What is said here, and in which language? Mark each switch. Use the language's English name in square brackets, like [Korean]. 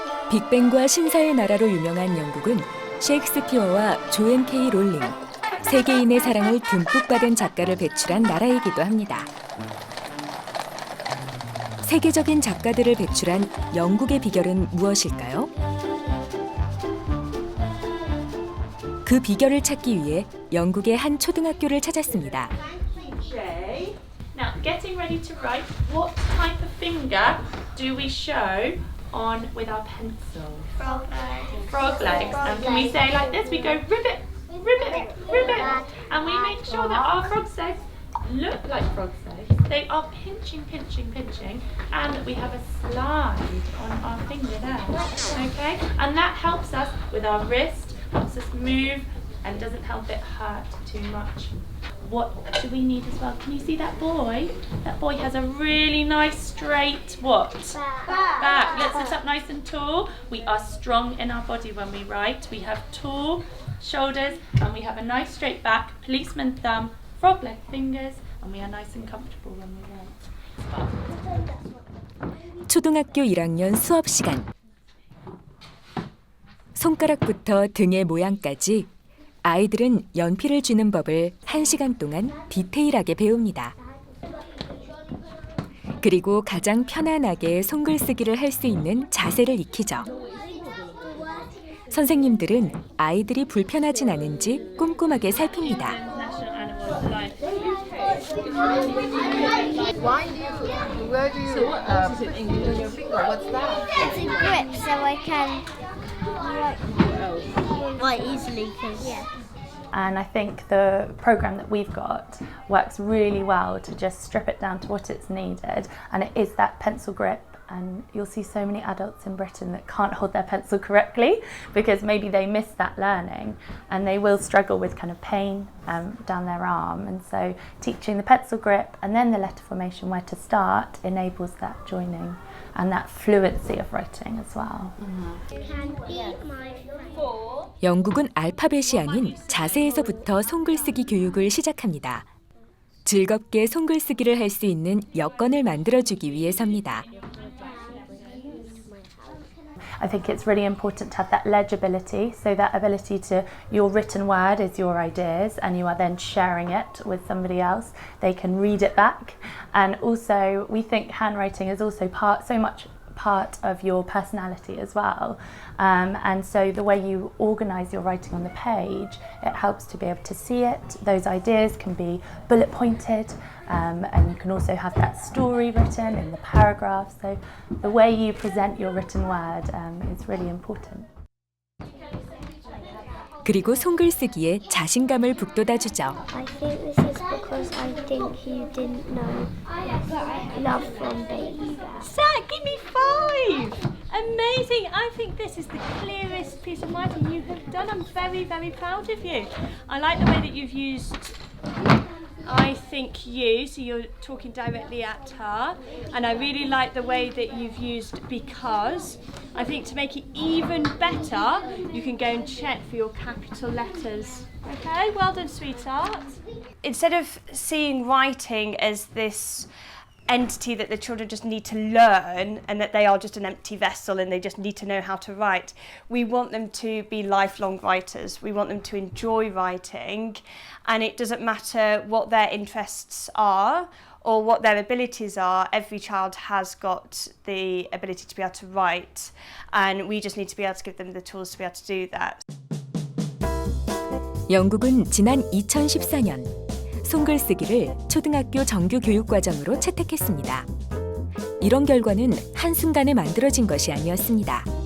[Korean] 빅뱅과 신사의 나라로 유명한 영국은 셰익스피어와 조앤 K 롤링, 세계인의 사랑을 듬뿍 받은 작가를 배출한 나라이기도 합니다. 세계적인 작가들을 배출한 영국의 비결은 무엇일까요? 그 비결을 찾기 위해 영국의 한 초등학교를 찾았습니다. [English] Now, getting ready to write, what type of finger do we show on with our pencil? Frog legs. Frog legs. And can we say like this? We go ribbit, ribbit, ribbit. And we make sure that our frog's legs look like frog's legs. They are pinching, pinching, pinching. And we have a slide on our finger there. Okay? And that helps us with our wrist, helps us move, and doesn't help it hurt too much. What do we need as well? Can you see that boy? That boy has a really nice straight what? Back. Let's sit up nice and tall. We are strong in our body when we write. We have tall shoulders and we have a nice straight back, policeman thumb, frog leg fingers, and we are nice and comfortable when we write. [Korean] 초등학교 1학년 수업 시간. 손가락부터 등의 모양까지 아이들은 연필을 쥐는 법을 1시간 동안 디테일하게 배웁니다. 그리고 가장 편안하게 손글쓰기를 할 수 있는 자세를 익히죠. 선생님들은 아이들이 불편하진 않은지 꼼꼼하게 살핍니다. [English] Where do you put your finger? What's that? It's a grip so I can write easily. And I think the programme that we've got works really well to just strip it down to what it's needed, and it is that pencil grip. And you'll see so many adults in Britain that can't hold their pencil correctly because maybe they missed that learning and they will struggle with kind of pain down their arm. And so teaching the pencil grip and then the letter formation where to start enables that joining and that fluency of writing as well. [Korean] 영국은 알파벳이 아닌 자세에서부터 손글쓰기 교육을 시작합니다. 즐겁게 손글쓰기를 할 수 있는 여건을 만들어주기 위해서입니다. [English] I think it's really important to have that legibility, so that ability to, your written word is your ideas and you are then sharing it with somebody else. They can read it back. And also we think handwriting is also so much part of your personality as well. And so the way you organise your writing on the page, it helps to be able to see it. Those ideas can be bullet pointed, and you can also have that story written in the paragraphs. So the way you present your written word is really important. [Korean] 그리고 손글쓰기에 자신감을 북돋아주죠. [English] I think this is because I think you didn't know love from baby. Zach, give me 5! Amazing! I think this is the clearest piece of writing you have done. I'm very, very proud of you. I like the way that you've used I think you, so you're talking directly at her, and I really like the way that you've used because. I think to make it even better, you can go and check for your capital letters. Okay, well done, sweetheart. Instead of seeing writing as this entity that the children just need to learn and that they are just an empty vessel and they just need to know how to write, we want them to be lifelong writers. We want them to enjoy writing, and it doesn't matter what their interests are or what their abilities are. Every child has got the ability to be able to write, and we just need to be able to give them the tools to be able to do that. [Korean] 영국은 지난 2014년 손글쓰기를 초등학교 정규 교육과정으로 채택했습니다. 이런 결과는 한순간에 만들어진 것이 아니었습니다.